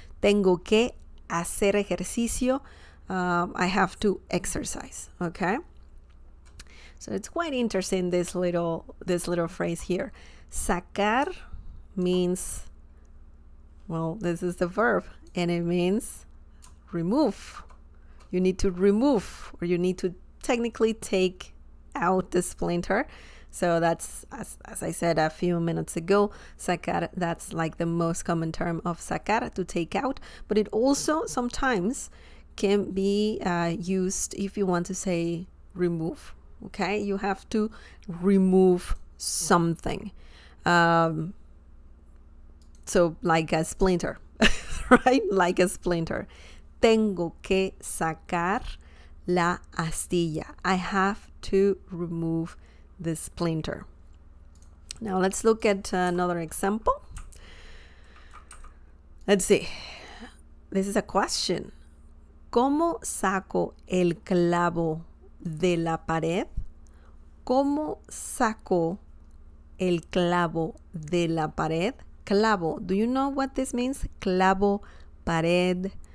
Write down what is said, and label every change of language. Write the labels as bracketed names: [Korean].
[Spanish] Tengo que hacer ejercicio, [English] I have to exercise, okay? So it's quite interesting, this little phrase here. Sacar means, well, this is the verb, and it means remove. You need to remove, or you need to technically take out the splinter. So that's, as I said a few minutes ago, sacar, that's like the most common term of sacar, to take out. But it also sometimes can be used if you want to say remove. Okay, you have to remove something. So like a splinter, right? Like a splinter. [Spanish] Tengo que sacar la astilla. [English] I have to remove the splinter. Now let's look at another example. Let's see. This is a question. [Spanish] ¿Cómo saco el clavo de la pared? ¿Cómo saco el clavo de la pared? [English] Clavo. Do you know what this means? Clavo, pared.